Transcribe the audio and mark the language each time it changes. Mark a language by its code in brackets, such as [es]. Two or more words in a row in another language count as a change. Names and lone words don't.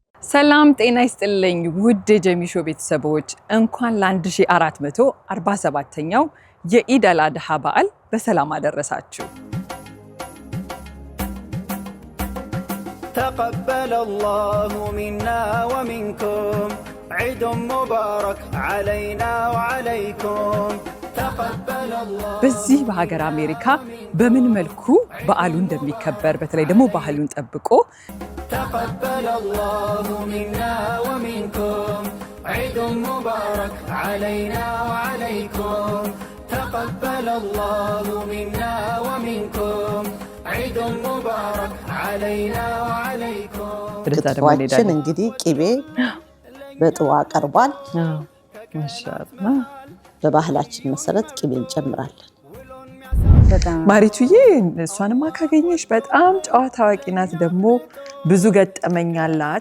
[am] ሰላም ጤና ይስጥልኝ ውድ የጀሚሾ ቤተሰቦች እንኳን ለ1447ኛው የኢድ አል-አድሃ በዓል በሰላም አደረሳችሁ። [ar] تقبل الله منا ومنكم عيد مبارك علينا وعليكم تقبل الله [am] በዚህ በሀገር አሜሪካ በምን መልኩ በዓሉ እንደሚከበር በተለይ ደግሞ ባህሉን ጠብቆ [ar] تقبل الله منا ومنكم عيد مبارك علينا وعليكم تقبل الله منا ومنكم عيد مبارك علينا وعليكم [am] ክትፏችን እንግዲህ ቂቤ በጥዋ ቀርቧል። ማሻአላህ በባህላችን መሰረት ቂቤ እንጨምራለን። ማሪቱዬ እሷንማ ካገኘሽ በጣም ጨዋታ አዋቂ ናት፣ ደግሞ ብዙ ገጠመኛላት።